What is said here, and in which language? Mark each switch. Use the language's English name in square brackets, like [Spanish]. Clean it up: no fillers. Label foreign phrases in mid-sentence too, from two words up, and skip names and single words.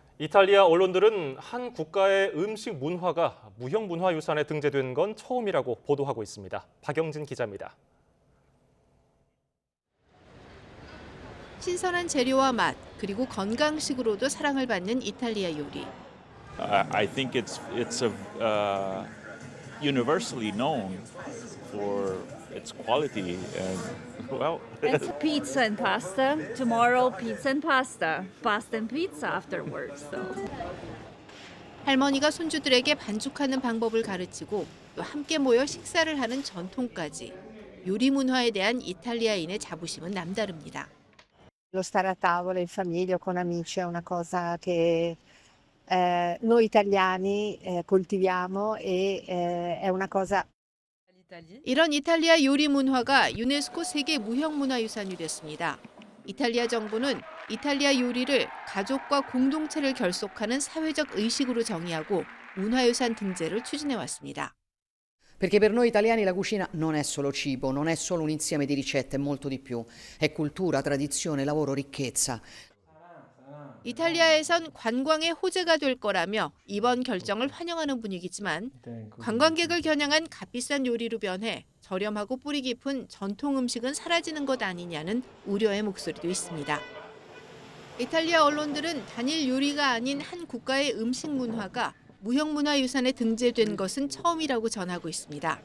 [Korean] 이탈리아 언론들은 한 국가의 음식 문화가 무형문화유산에 등재된 건 처음이라고 보도하고 있습니다. 박영진 기자입니다. 신선한 재료와 맛, 그리고 건강식으로도 사랑을 받는 이탈리아 요리. [English] I think it's universally known for its quality and well. It's pizza and pasta. Tomorrow, pizza and pasta. Pasta and pizza afterwards. So. [Korean] 할머니가 손주들에게 반죽하는 방법을 가르치고 또 함께 모여 식사를 하는 전통까지 요리 문화에 대한 이탈리아인의 자부심은 남다릅니다. [Italian] Lo stare a tavola in famiglia con amici è una cosa che noi italiani coltiviamo e è una cosa. [Korean] 이런 이탈리아 요리 문화가 유네스코 세계 무형문화유산이 됐습니다. 이탈리아 정부는 이탈리아 요리를 가족과 공동체를 결속하는 사회적 의식으로 정의하고 문화유산 등재를 추진해 왔습니다. [Italian] Perché per noi italiani la cucina non è solo cibo, non è solo un insieme di ricette, è molto di più. È cultura, tradizione, lavoro, ricchezza. [Korean] 이탈리아에선 관광의 호재가 될 거라며 이번 결정을 환영하는 분위기지만 관광객을 겨냥한 값비싼 요리로 변해 저렴하고 뿌리 깊은 전통 음식은 사라지는 것 아니냐는 우려의 목소리도 있습니다. 이탈리아 언론들은 단일 요리가 아닌 한 국가의 음식 문화가 무형문화유산에 등재된 것은 처음이라고 전하고 있습니다.